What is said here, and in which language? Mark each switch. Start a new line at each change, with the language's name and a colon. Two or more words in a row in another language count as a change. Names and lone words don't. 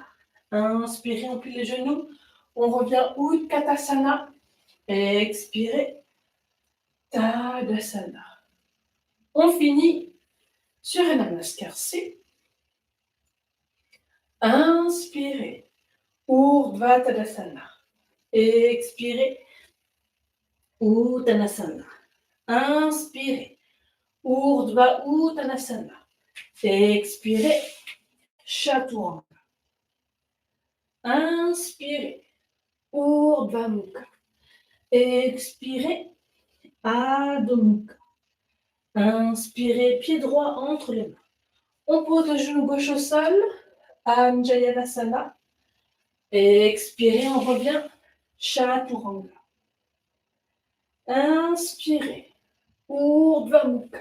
French: Inspirez, on plie les genoux. On revient Utkatasana. Expirez, Tadasana. On finit sur un Namaskar-C. Inspirez, Urdhva Tadasana. Expirez, Uttanasana. Inspirez, Urdhva Uttanasana. Expirez, Chaturanga. Inspirez, Urdhva Mukha. Expirez, Adho Mukha. Inspirez, pied droit entre les mains. On pose le genou gauche au sol, Anjayanasana. Expirez, on revient, Chaturanga. Inspirez, Urdhva Mukha.